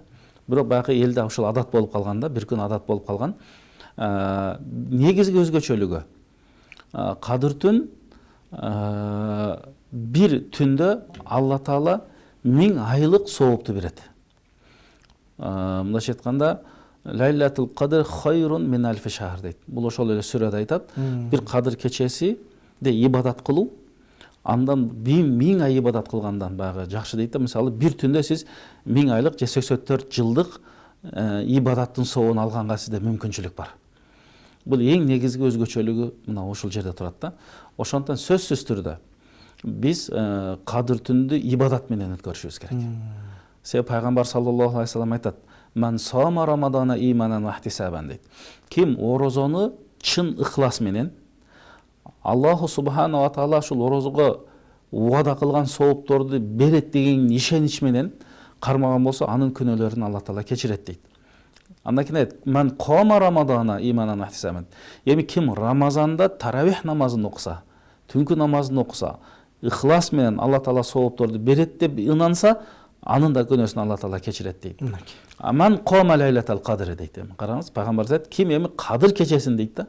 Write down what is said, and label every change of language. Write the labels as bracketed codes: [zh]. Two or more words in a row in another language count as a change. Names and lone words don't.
[ky] Бирок баягы элде ушул адат болуп калган да, бир күн адат болуп калган. Негизги өзгөчөлүгү кадыр түн бир түндө Алла Таала 1000 айлык соопту берет. Мындайча айтканда [ar] ليلة القدر خير من ألف شهر [ky] дейт. Бул ошол эле сүрөдө айтат. Бир кадыр кечеси де ибадат кылуу андан 1000 ай ибадат кылгандан баягы жакшы дейт да. Мисалы бир түндө сиз 1000 айлык же 84 жылдык ибадаттын соогун алганга сизде мүмкүнчүлүк бар. Бул эң негизги өзгөчөлүгү мына ушул жерде турат да. Ошондон сөзсүз түрдө биз кадыр түндү ибадат менен өткөрүшүбүз керек. Себеби пайгамбар [ar] صلى الله عليه وسلم [ky] айтат: [ar] "من صام رمضان إيمانا واحتسابا" дейт. [ky] Ким орозону чын ыхлас менен [ar] الله سبحانه وتعالى [ky] ушул орозого убада кылган соопторду берет деген ишенич менен кармаган болсо, анын күнөөлөрүн Алла Таала кечирет дейт. Андан кийин айт: [ar] "من قام رمضان إيمانا واحتسابا." [ky] Эми ким Рамазанда таравих намазын окуса, түнкү намазын окуса, ыхлас менен Алла Таала соопторду берет деп ынанса, анын да күнөөсүн Алла Таала кечирет дейт. [ar] من قام ليلة القدر [ky] дейт. Караңыз, пайгамбар айтат, ким эми кадыр кечесин дейт да.